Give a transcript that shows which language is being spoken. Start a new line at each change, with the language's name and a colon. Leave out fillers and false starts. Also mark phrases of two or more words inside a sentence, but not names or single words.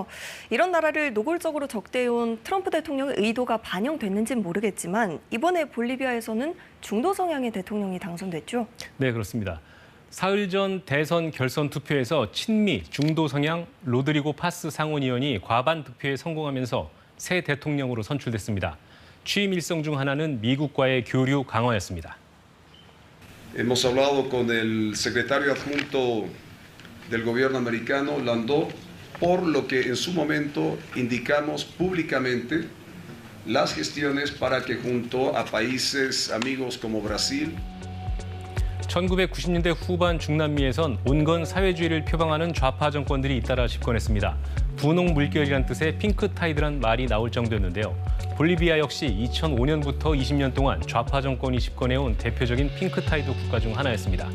Korean: 이런 나라를 노골적으로 적대해온 트럼프 대통령의 의도가 반영됐는지는 모르겠지만 이번에 볼리비아에서는 중도 성향의 대통령이 당선됐죠? 네, 그렇습니다. 사흘 전 대선 결선 투표에서 친미 중도 성향 로드리고 파스 상원의원이 과반 득표에 성공하면서 새 대통령으로 선출됐습니다. 취임 일성 중 하나는 미국과의 교류 강화였습니다.
Spanish: Hemos hablado con el secretario adjunto del gobierno americano, Landau, por lo que en su momento indicamos públicamente las gestiones para que junto a países amigos como Brasil,
Korean: 1990년대 후반 중남미에선 온건 사회주의를 표방하는 좌파 정권들이 잇따라 집권했습니다. 분홍 물결이란 뜻의 핑크타이드란 말이 나올 정도였는데요. 볼리비아 역시 2005년부터 20년 동안 좌파 정권이 집권해온 대표적인 핑크타이드 국가 중 하나였습니다.